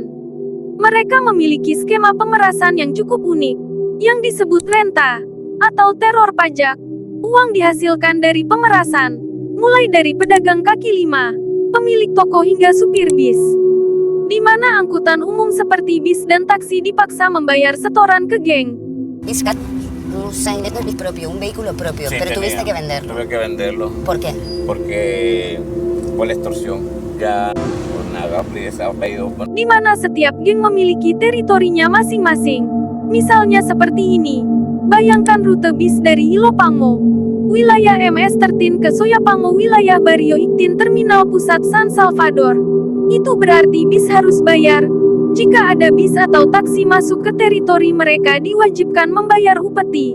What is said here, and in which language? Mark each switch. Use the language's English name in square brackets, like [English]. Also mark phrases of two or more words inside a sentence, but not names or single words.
[Indonesian] Mereka memiliki skema pemerasan yang cukup unik, yang disebut renta, atau teror pajak. Uang dihasilkan dari pemerasan, mulai dari pedagang kaki lima, pemilik toko hingga supir bis. Di mana angkutan umum seperti bis dan taksi dipaksa membayar setoran ke geng. [Spanish] Iscat, tú tienes tu bis propio, un vehículo propio, Sí, pero tuviste que venderlo. Tuve que venderlo. ¿Por qué? Porque por la extorsión. Ya por nada, [Indonesian] Di mana setiap geng memiliki teritorinya masing-masing. Misalnya seperti ini. Bayangkan rute bis dari Ilopango, wilayah MS-13 ke Soyapango, wilayah Barrio Ictin, terminal pusat San Salvador. Itu berarti bis harus bayar. Jika ada bis atau taksi masuk ke teritori mereka, diwajibkan membayar upeti.